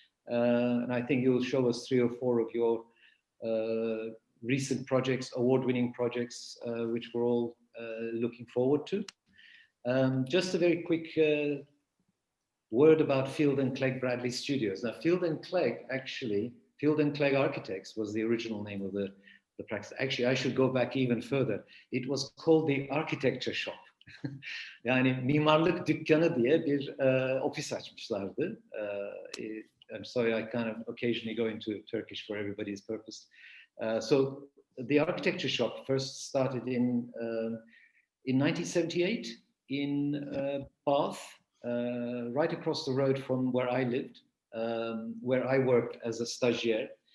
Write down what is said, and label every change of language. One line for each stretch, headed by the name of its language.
English: And I think you'll show us 3 or 4 of your recent projects, award-winning projects, which we're all looking forward to. Just a very quick word about Feilden Clegg Bradley Studios. Now, Feilden Clegg, actually, Feilden Clegg Architects was the original name of the practice. Actually, I should go back even further. It was called the Architecture Shop.
Turkish: Yani Mimarlık Dükkanı diye bir ofis açmışlardı.
English: I'm sorry, I kind of occasionally go into Turkish for everybody's purpose. So the Architecture Shop first started in 1978 in Bath, right across the road from where I lived, where I worked as a stagiaire.